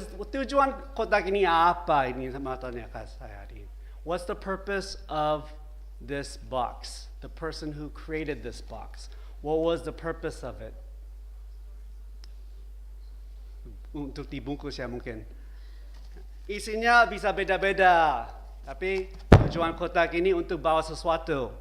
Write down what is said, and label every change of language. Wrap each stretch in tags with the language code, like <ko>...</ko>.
<id>Tujuan kotak ini apa ini sama tanya ke saya hari ini?</id> <en>What's the purpose of this box? The person who created this box. What was the purpose of it?</en> <id>Untuk dibungkus ya mungkin. Isinya bisa beda-beda, tapi tujuan kotak ini untuk bawa sesuatu.</id>